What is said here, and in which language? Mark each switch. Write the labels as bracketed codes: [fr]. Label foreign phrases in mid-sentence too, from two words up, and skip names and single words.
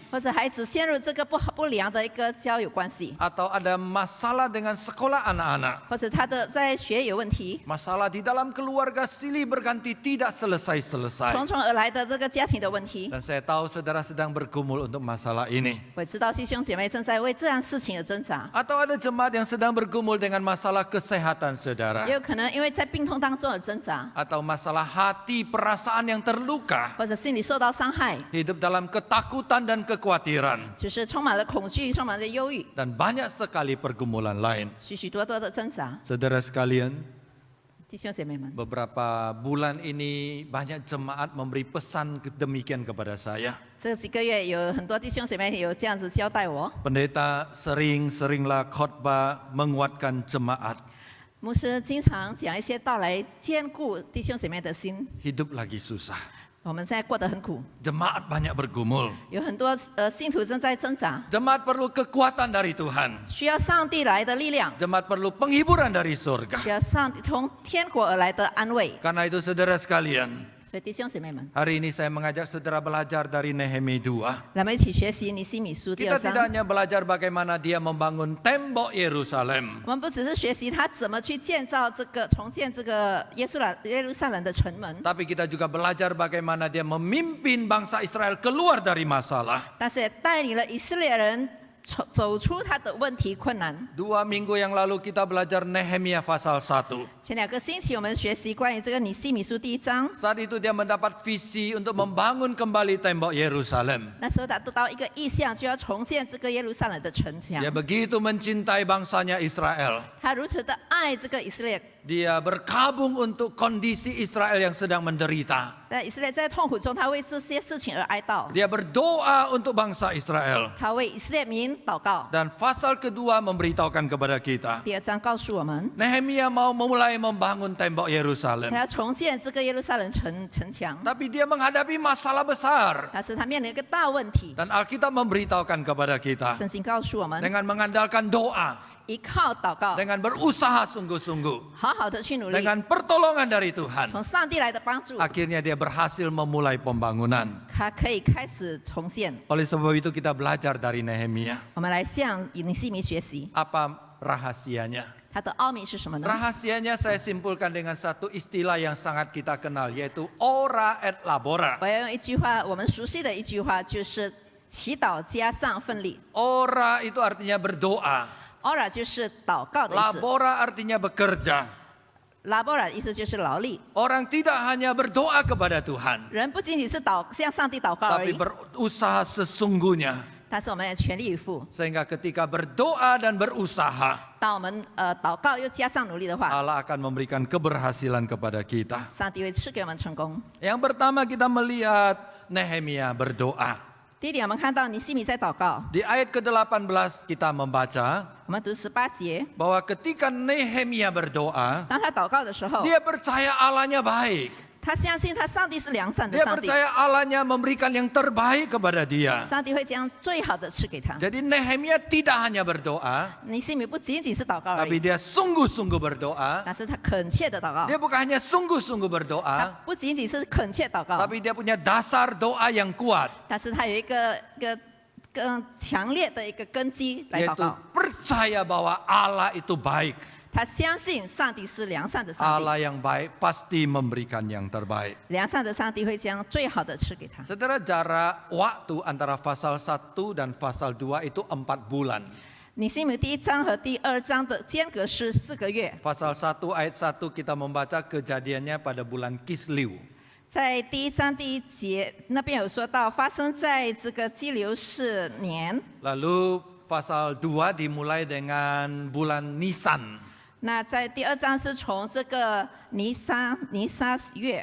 [zh] 或者孩子陷入这个不良的一个交友关系， [id] Atau ada masalah dengan sekolah anak-anak. [zh] 或者他的在学业有问题， [id] Masalah di dalam keluarga silih berganti tidak selesai-selesai. [zh] 重重而来的这个家庭的问题。 [id] Dan saya tahu saudara sedang bergumul untuk masalah ini. [zh] 我知道弟兄姐妹正在为这样事情而挣扎， [id] Atau ada jemaat yang sedang bergumul dengan masalah kesehatan saudara. [zh] 也有可能因为在病痛当中而挣扎， [id] Atau masalah hati, perasaan yang terluka. [zh] 或者心理受到伤害， [id] Hidup dalam ketakutan dan kekhawatiran. [zh] 就是充满了恐惧，充满着忧郁， [id] Dan banyak sekali pergumulan lain. [zh] 许许多多的挣扎。 [id] Saudara sekalian, [zh] 弟兄姐妹们， [id] beberapa bulan ini banyak jemaat memberi pesan demikian kepada saya. [zh] 这几个月有很多弟兄姐妹有这样子交代我， [id] Pendeta seringlah khotbah menguatkan jemaat. [zh] 牧师经常讲一些道来兼顾弟兄姐妹的心。 [id] Hidup lagi susah. [zh] 我们现在过得很苦， [id] Jemaat banyak bergumul. [zh] 有很多信徒正在挣扎， [id] Jemaat perlu kekuatan dari Tuhan. [zh] 需要上帝来的力量， [id] Jemaat perlu penghiburan dari surga. [zh] 需要上帝从天国而来的安慰。 [id] Karena itu saudara sekalian, [zh] 所以弟兄姐妹们， [id] hari ini saya mengajak saudara belajar dari Nehemia 2. [zh] 让我们一起学习尼希米书第 [id] Kita [zh] 2章 [id] tidak。hanya belajar bagaimana dia membangun tembok Yerusalem. [zh] 我们不只是学习他怎么去建造重建这个耶路撒冷的城门， [id] Tapi kita juga belajar bagaimana dia memimpin bangsa Israel keluar dari masalah. [zh] 但是也带领了以色列人走出他的问题困难。 [id] 2 minggu yang lalu kita belajar Nehemia pasal 1. [zh] 前2个星期我们学习关于这个尼希米书第1章， [id] Saat itu dia mendapat visi untuk membangun kembali tembok Yerusalem. [zh] 那时候他得到一个意向，就要重建这个耶路撒冷的城墙 [id] Dia。begitu mencintai bangsanya Israel. [zh] 他如此的爱这个以色列， [id] Dia berkabung untuk kondisi Israel yang sedang menderita. [zh] 在以色列在痛苦中，他为这些事情而哀悼， [id] Dia berdoa untuk bangsa Israel. [zh] 他为以色列民祷告。 [id] Dan pasal kedua memberitahukan kepada kita. [zh] 第2章告诉我们， [id] Nehemia mau memulai membangun tembok [zh] 他 [id] Yerusalem. [zh] 要重建这个耶路撒冷城墙， [id] Tapi dia menghadapi masalah besar. [zh] 但是他面临一个大问题。 [id] Dan Alkitab memberitahukan kepada kita. [zh] 圣经告诉我们， [id] Dengan mengandalkan doa. [zh] 依靠祷告， [id] Dengan berusaha sungguh-sungguh. [zh] 好好的去努力， [id] Dengan pertolongan dari Tuhan. [zh] 从上帝来的帮助， [id] Akhirnya dia berhasil memulai pembangunan. [zh] 他可以开始重建。 [id] Oleh sebab itu kita belajar dari Nehemia. [zh] 我们来向尼希米学习， [id] Apa rahasianya? [zh] 它的奥秘是什么呢？ [id] Rahasianya saya simpulkan dengan satu istilah yang sangat kita kenal, yaitu [la] ora et labora. [zh] 我要用一句话，我们熟悉的一句话，就是祈祷加上奋力。 [id] Ora itu artinya berdoa. [zh] ora 就是祷告的意思 [id] Labora artinya bekerja. [zh] ，labora 意思就是劳力。 [id] Orang tidak hanya berdoa kepada Tuhan, [zh] 人不仅仅是向上帝祷告而 [id] tapi [zh] 已， [id] berusaha sesungguhnya. [zh] 但是我们也全力以赴。 [id] Sehingga ketika berdoa dan berusaha, [zh] 当我们祷告又加上努力的话， [id] Allah akan memberikan keberhasilan kepada kita. [zh] 上帝会赐给我们成功。 [id] Yang pertama kita melihat Nehemia berdoa. [zh] 第一点，我们看到尼希米在祷告。 [id] Di ayat ke-18 kita membaca [zh] 我们读18节， [id] bahwa ketika Nehemia berdoa, [zh] 当他祷告的时候， [id] dia percaya Allahnya baik. [zh] 他相信他上帝是良善的 [id] Dia [zh] 上帝， [id] percaya Allahnya memberikan yang terbaik kepada dia. [zh] 上帝会将最好的赐给他。 [id] Jadi Nehemia tidak hanya berdoa, [zh] 尼希米不仅仅是祷告而 [id] tapi [zh] 已， [id] dia sungguh-sungguh berdoa. [zh] 但是他恳切的祷告， [id] Dia bukan hanya sungguh-sungguh [zh] 他 [id] berdoa, [zh] 不仅仅是恳切祷告， [id] tapi dia punya dasar doa yang kuat, [zh] 但是他有一个更强烈的一个根基来祷 [id] yaitu [zh] 告。 [id] percaya bahwa Allah itu baik. [zh] 他相信上帝是良善的上帝， [id] Allah yang baik pasti memberikan yang terbaik. [zh] 良善的上帝会将最好的赐给他。 [id] Saudara, jarak waktu antara pasal 1 dan pasal 2 itu 4 bulan. [zh] 尼希米第1章和第2章的间隔是4个月。 [id] Pasal 1 ayat 1 kita membaca kejadiannya pada bulan Kislew. [zh] 在第1章第1节那边有说到，发生在这个基流士年。 [id] Lalu pasal 2 dimulai dengan bulan Nisan. [zh] 那在第2章是从这个尼撒月。